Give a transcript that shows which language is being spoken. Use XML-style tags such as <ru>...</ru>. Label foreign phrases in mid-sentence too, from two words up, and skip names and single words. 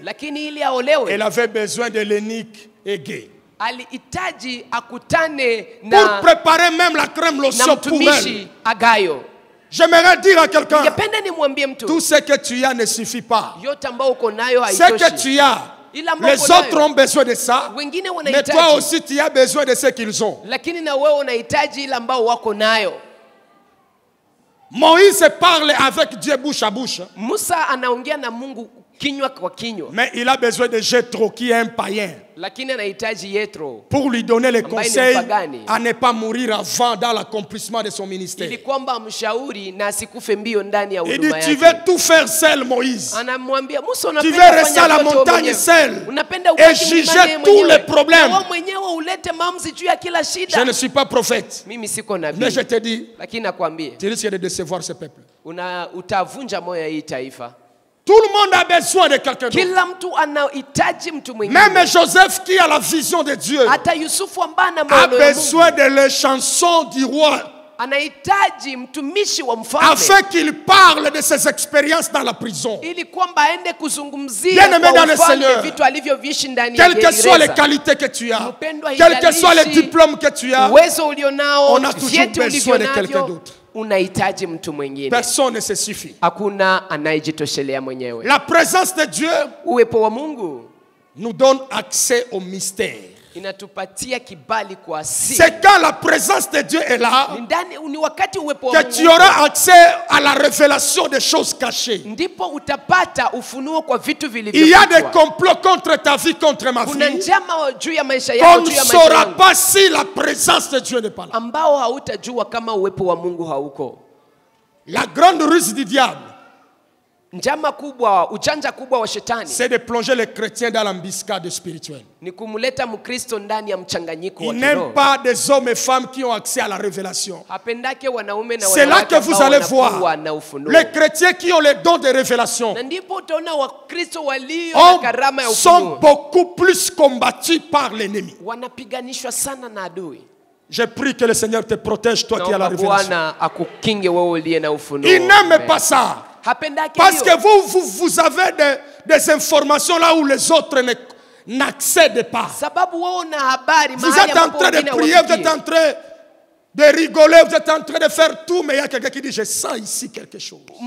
<sw>lakini ili aolewe</sw> <fr>elle avait besoin de l'eunuque et gay.</fr> <sw>alihitaji akutane</sw> <fr>Pour</fr> <sw>na</sw> <fr>préparer même la crème</fr> <sw>na</sw> <fr>lotion pour elle.</fr> <sw>mtumishi Agayo.</sw> <fr>J'aimerais dire à quelqu'un,</fr> <sw>Ningependa nimwambie mtu,</sw> <fr>tout ce que tu as ne suffit pas.</fr> <sw>yote ambao uko nayo</sw> <fr>Ce que</fr> <sw>haitoshi.</sw> <fr>tu as,</fr> <sw>Ila ambao</sw> <fr>les</fr> <sw>uko</sw> <fr>autres</fr> <sw>nayo,</sw> <fr>ont besoin de ça.</fr> <sw>wengine</sw> <fr>Mais</fr> <sw>wanahitaji,</sw> <fr>toi aussi, tu as besoin de ce qu'ils ont.</fr> <sw>lakini na wewe unahitaji ile ambao wako nayo.</sw> <fr>Moïse parle avec Dieu bouche à bouche.</fr> <sw>Musa anaongea na Mungu kinywa kwa kinywa,</sw> <fr>Mais il a besoin de Jéthro, qui est un païen,</fr> <sw>lakini anahitaji Yethro</sw> <fr>pour lui donner les</fr> <sw>ambaye ni</sw> <fr>conseils</fr> <sw>mpagani,</sw> <fr>à ne pas mourir avant dans l'accomplissement de son ministère.</fr> <sw>ili kwamba amshauri na asikufe mbio ndani ya</sw> <fr>Il dit,</fr> <sw>huduma</sw> <fr>tu</fr> <sw>yake.</sw> <fr>veux tout faire seul, Moïse.</fr> <sw>Anamwambia Musa,</sw> <fr>Tu</fr> <sw>unapenda</sw> <fr>veux rester</fr> <sw>kufanya</sw> <fr>à la</fr> <sw>vyote wewe</sw> <fr>montagne</fr> <sw>mwenyewe.</sw> <fr>seul</fr> <sw>Unapenda</sw> <fr>et</fr> <sw>ubaki</sw> <fr>juger</fr> <sw>mlimani</sw> <fr>tous</fr> <sw>mwenyewe.</sw> <fr>les problèmes.</fr> <sw>Na wewe mwenyewe ulete maamuzi juu ya kila</sw> <fr>Je</fr> <sw>shida.</sw> <fr>ne suis pas prophète,</fr> <sw>Mimi siko</sw> <fr>mais</fr> <sw>nabii,</sw> <fr>je te dis,</fr> <sw>lakini nakwambia</sw> <fr>tu risques de décevoir ce peuple.</fr> <sw>utavunja moyo ya hii taifa.</sw> <fr>Tout le monde a besoin de quelqu'un d'autre.</fr> <sw>Kila mtu anahitaji mtu</sw> <fr>Même</fr> <sw>mwingine.</sw> <fr>Joseph qui a la vision de Dieu</fr> <sw>Hata Yusufu ambaye ana</sw> <fr>a</fr> <sw>maono ya</sw> <fr>besoin</fr> <sw>Mungu</sw> <fr>de les chansons du roi</fr> <sw>anahitaji mtumishi wa mfalme</sw> <fr>afin qu'il parle de ses expériences dans la prison.</fr> <sw>ili kwamba aende kuzungumzia</sw> <fr>Bien-aimé</fr> <sw>kwa</sw> <fr>dans le</fr> <sw>ufalme</sw> <fr>Seigneur,</fr> <sw>vitu alivyovishi ndani ya</sw> <fr>Quelles que soient les</fr> <sw>gereza.</sw> <fr>qualités que tu as,</fr> <sw>Mpendwa,</sw> <fr>quels que soient les</fr> <sw>haijalishi</sw> <fr>diplômes que tu as,</fr> <sw>uwezo ulionao,</sw> <fr>on a toujours</fr> <sw>vyeti</sw> <fr>besoin de quelqu'un</fr> <sw>ulivyonavyo,</sw> <fr>d'autre.</fr> <sw>unahitaji mtu mwingine.</sw> <fr>personne ne se suffit.</fr> <sw>Hakuna anayejitoshelea mwenyewe.</sw> <fr>La présence de Dieu</fr> <sw>Uwepo wa Mungu</sw> <fr>nous donne accès au mystère.</fr> <sw>inatupatia kibali kwa asili.</sw> <fr>C'est quand la présence de Dieu est là</fr> <sw>Ni wakati uwepo wa</sw> <fr>que</fr> <sw>Mungu</sw> <fr>tu auras accès à la révélation des choses cachées.</fr> <sw>ndipo utapata ufunuo kwa vitu</sw> <fr>Il y a des</fr> <sw>vilivyofichwa.</sw> <fr>complots contre ta vie, contre ma</fr> <sw>Kuna</sw> <fr>vie,</fr> <sw>njama juu ya maisha</sw> <fr>qu'on</fr> <sw>yako,</sw> <fr>ne</fr> <sw>juu ya maisha</sw> <fr>saura</fr> <sw>yangu,</sw> <fr>pas si la présence de Dieu n'est pas là.</fr> <sw>ambao hautajua kama uwepo wa Mungu hauko.</sw> <fr>La grande ruse du diable,</fr> <sw>Njama kubwa, ujanja kubwa wa shetani</sw> <fr>c'est de plonger les chrétiens dans l'embuscade spirituelle.</fr> <sw>ni kumleta Mkristo ndani ya mchanganyiko wa</sw> <fr>Il n'aime</fr> <sw>kiroho.</sw> <fr>pas des hommes et femmes qui ont accès à la révélation.</fr> <sw>Hapendake wanaume na</sw> <fr>C'est là</fr> <sw>wanawake</sw> <fr>que vous</fr> <sw>ambao</sw> <fr>allez</fr> <sw>wanakuwa</sw> <fr>voir</fr> <sw>na ufunuo.</sw> <fr>les chrétiens qui ont les dons de révélation</fr> <sw>Na ndipo utaona Wakristo walio na karama ya</sw> <fr>sont</fr> <sw>ufunuo</sw> <fr>beaucoup plus combattus par l'ennemi.</fr> <sw>wanapiganishwa sana na adui.</sw> <fr>Je prie que le Seigneur te protège, toi qui as la</fr> <sw>Naomba</sw> <fr>révélation.</fr> <sw>Bwana akukinge wewe uliye na ufunuo.</sw> <fr>Il n'aime</fr> <sw>Amen.</sw> <fr>pas ça.</fr> <sw>Hapendake</sw> <fr>Parce</fr> <sw>hiyo.</sw> <fr>que vous avez des informations là où les autres n'accèdent pas. Vous êtes en train de prier, vous êtes en train de rigoler, vous êtes en train de faire tout, mais il y a quelqu'un qui dit, je sens ici quelque chose.</fr>